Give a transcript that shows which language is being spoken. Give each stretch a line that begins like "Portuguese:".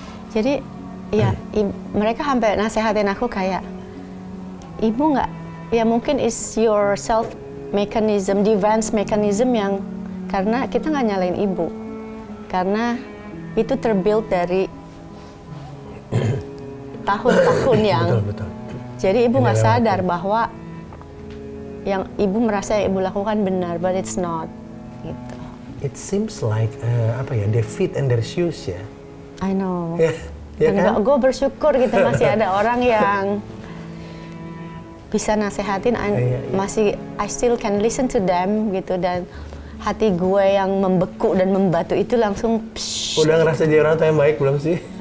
Indonesian: Jadi ya mereka sampai nasehatin aku kayak, ibu nggak, ya mungkin
English: is your self mechanism, defense mechanism
Indonesian: yang karena kita nggak nyalain ibu, karena itu terbuild dari tahun-tahun yang. Betul. Jadi ibu nggak sadar bahwa yang ibu merasa yang ibu lakukan benar,
English: but it's not.
Indonesian: Gitu.
English: It seems like they fit in their shoes ya. I know.
Indonesian: Ya kan? Gue bersyukur gitu masih ada orang yang bisa nasehatin, masih
English: I still can listen to them
Indonesian: gitu, dan hati gue yang membeku dan membatu itu langsung. Udah ngerasa jadi orang yang baik belum sih?